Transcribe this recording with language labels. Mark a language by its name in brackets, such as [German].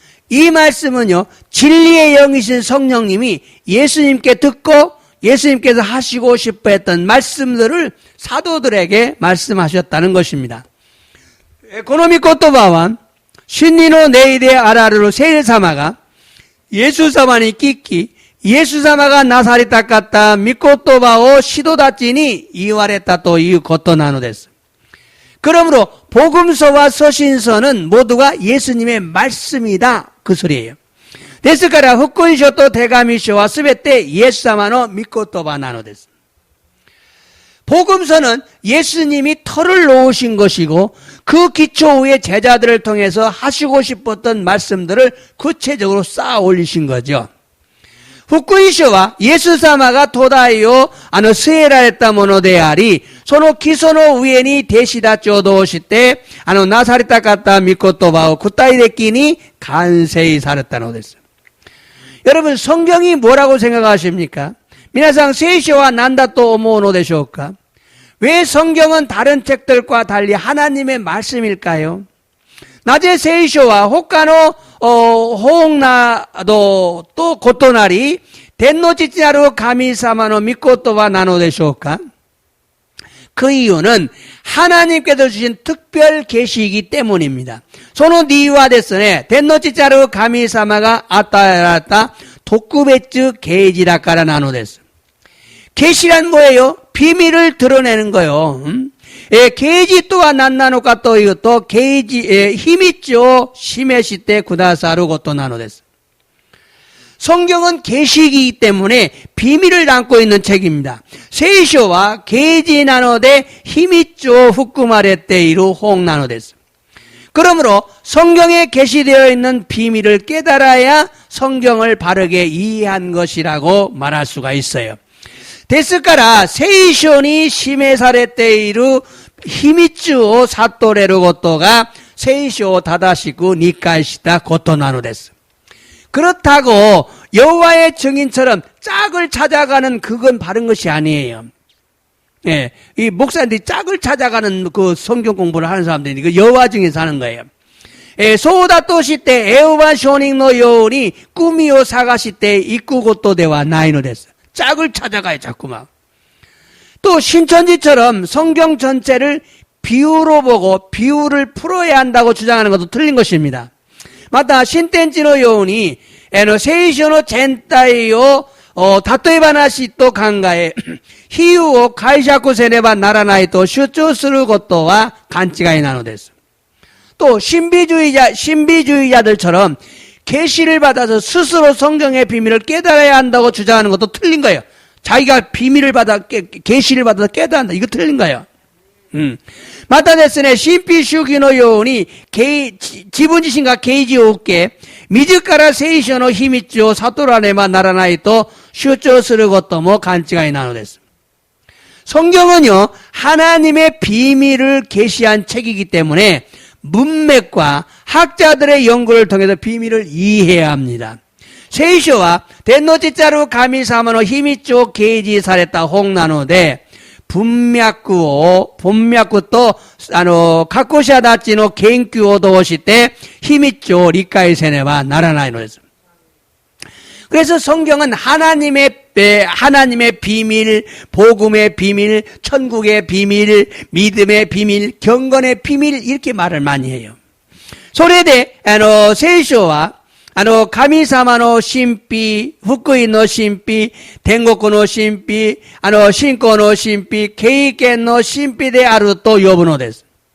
[Korean] 이 말씀은요, 진리의 영이신 성령님이 예수님께 듣고 예수님께서 하시고 싶어 했던 말씀들을 사도들에게 말씀하셨다는 것입니다. [Japanese] 고노미 코토바와 신니노 네이데 아라르로 세례사마가 예수様に聞き、イエス様がなされた方、御言葉を使徒たちに言われたということなのです。 [Korean] 그러므로 복음서와 서신서는 모두가 예수님의 말씀이다 그 소리예요. [Japanese] ですから福音書と手紙書はすべてイエス様の御言葉なのです。 [Korean] 복음서는 예수님이 터를 놓으신 것이고 그 기초 위에 제자들을 통해서 하시고 싶었던 말씀들을 구체적으로 쌓아 올리신 거죠. [Japanese] 福音書はイエス様が土台を据えられたものであり、その基礎の上に弟子たちを通してなされた方御言葉を具体的に完成されたのです。 [Korean] 여러분 성경이 뭐라고 생각하십니까? [Japanese] 皆さん聖書は何だと思うのでしょうか? [Korean] 왜 성경은 다른 책들과 달리 하나님의 말씀일까요? [Japanese] なぜ聖書は他の本などと異なり天の父なる神様の御言葉なのでしょうか? [Korean] 그 이유는 하나님께서 주신 특별 계시이기 때문입니다. [Japanese] その理由はですね、天の父なる神様が与えられた特別啓示だからなのです。 [Korean] 계시란 뭐예요? 비밀을 드러내는 거요. 계시 또한 [Japanese] 何なのかというと、秘密を示してくださることなのです。 [Korean] 성경은 계시이기 때문에 비밀을 담고 있는 책입니다. [Japanese] 聖書は 啓示なので秘密を含まれている本なのです。 [Korean] 그러므로 성경에 계시되어 있는 비밀을 깨달아야 성경을 바르게 이해한 것이라고 말할 수가 있어요. [Japanese] ですから聖書に示されている秘密を悟れることが聖書を正しく理解したことなのです。 [Korean] 그렇다고 여호와의 증인처럼 짝을 찾아가는 그건 바른 것이 아니에요. 예, 이 목사님들이 짝을 찾아가는 그 성경 공부를 하는 사람들이 그 여호와 증인에서 하는 거예요. [Japanese] 예, そうだとしてエホバ証人のように꿈이を探していくことではないのです。 [Korean] 짝을 찾아가요, 자꾸만. 또 신천지처럼 성경 전체를 비유로 보고 비유를 풀어야 한다고 주장하는 것도 틀린 것입니다. [Japanese] また新天地のように聖書の全体を例え話と考え比喩を解釈せねばならないと主張することは勘違いなのです。 [Korean] 또 신비주의자들처럼 계시를 받아서 스스로 성경의 비밀을 깨달아야 한다고 주장하는 것도 틀린 거예요. 자기가 비밀을 받아 계시를 받아서 깨달는다. 이거 틀린 거예요. [Japanese] またですね、神秘主義のように自分自身が啓示を受け自ら聖書の秘密を悟らねばならないと主張することも勘違いなのです。 [Korean] 성경은요 하나님의 비밀을 계시한 책이기 때문에 문맥과 학자들의 연구를 통해서 비밀을 이해해야 합니다. [Japanese] 聖書は天の父なる神様の秘密を啓示された本なので文脈と各者たちの研究を通して秘密を理解せねばならないのです。 [Korean] 그래서 성경은 하나님의 비밀, 복음의 비밀, 천국의 비밀, 믿음의 비밀, 경건의 비밀 이렇게 말을 많이 해요. [Japanese] それで聖書は神様の神秘、福音の神秘、天国の神秘、信仰の神秘、経験の神秘であると呼ぶのです。